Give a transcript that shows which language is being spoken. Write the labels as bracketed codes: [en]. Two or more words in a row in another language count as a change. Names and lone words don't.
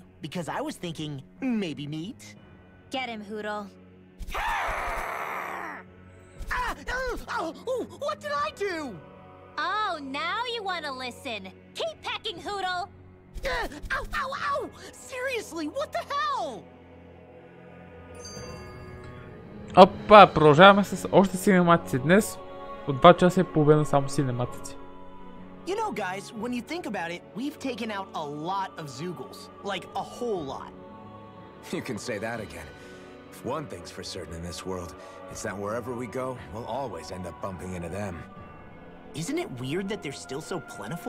[en] Because I was thinking, maybe meat? Get him, Hootle. What did I do? Oh, now you want to listen. Keep pecking, Hootle! Ow, ow, ow! Seriously, what the hell? [bg] Опа, продължаваме с още синематици. Днес от 2 часа и половина само синематици. [en] You know, guys, when you think about it, we've taken out a lot of Zeugles. Like, a whole lot. You can say that again. If one thing's for certain in this world, it's that wherever we go, we'll always end up bumping into them. Isn't it weird that they're still so plentiful?